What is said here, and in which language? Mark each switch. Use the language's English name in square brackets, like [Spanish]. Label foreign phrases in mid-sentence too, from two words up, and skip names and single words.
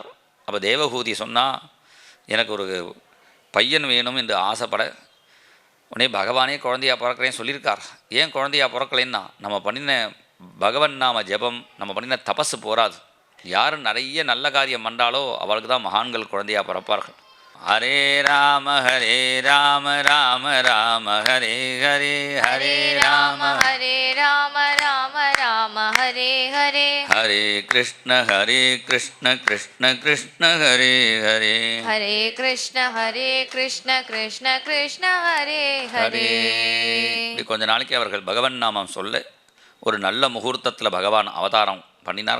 [Tamil] அப்போ தேவகூதி சொன்னால், எனக்கு ஒரு பையன் வேணும் என்று ஆசைப்பட, உடனே பகவானே குழந்தையாக பிறக்கிறேன்னு சொல்லியிருக்கார். ஏன் குழந்தையாக பிறக்கலைன்னா, நம்ம பண்ணின பகவன் நாம ஜபம், நம்ம பண்ணின தபஸு போராது. யார் நிறைய நல்ல காரியம் பண்ணாலோ அவளுக்கு தான் மகான்கள் குழந்தையாக பிறப்பார்கள். [Sanskrit] हरे राम राम राम हरे हरे, हरे राम राम राम हरे हरे, हरे कृष्ण कृष्ण कृष्ण हरे हरे, हरे कृष्ण कृष्ण कृष्ण हरे हरे. [Tamil] கொஞ்ச நாளைக்கு அவர்கள் பகவன் நாமம் சொல்ல ஒரு நல்ல முகூர்த்தத்தில் பகவான் அவதாரம் பண்ணினார்.